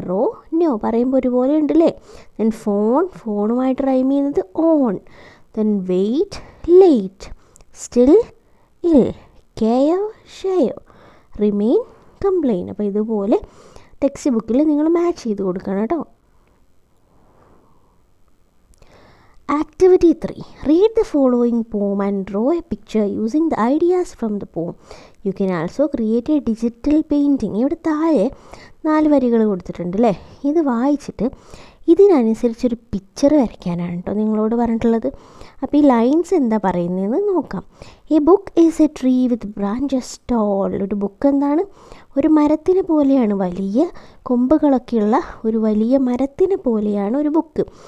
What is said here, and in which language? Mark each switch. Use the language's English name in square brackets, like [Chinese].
[Malayalam] Raw no പറയുമ്പോൾ ഒരുപോലെ ഉണ്ടല്ലേ. ദെൻ ഫോണുമായിട്ട് റൈം ചെയ്യുന്നത് on. [English] Then wait late, still ill, കെയോ ഷെയോ, remain complain. [Malayalam] അപ്പോൾ ഇതുപോലെ ടെക്സ്റ്റ് ബുക്കിൽ നിങ്ങൾ മാച്ച് ചെയ്ത് കൊടുക്കണം കേട്ടോ. [English] Activity 3. Read the following poem and draw a picture using the ideas from the poem. You can also create a digital painting. [Malayalam] ഇവിടെ താഴെ 4 വരികൾ കൊടുത്തിട്ടുണ്ട് അല്ലേ. ഇത് വായിച്ചിട്ട് ഇതിനനുസരിച്ചൊരു പിക്ചർ വരയ്ക്കാനാണ് കേട്ടോ നിങ്ങളോട് പറഞ്ഞിട്ടുള്ളത്. അപ്പോൾ ഈ ലൈൻസ് എന്താ പറയുന്നതെന്ന് നോക്കാം. [English] A book is a tree with branches tall. [Malayalam] ഒരു ബുക്ക് എന്താണ്? ഒരു മരത്തിനെ പോലെയാണ്, വലിയ കൊമ്പുകളൊക്കെയുള്ള ഒരു വലിയ മരത്തിനെ പോലെയാണ് ഒരു ബുക്ക്.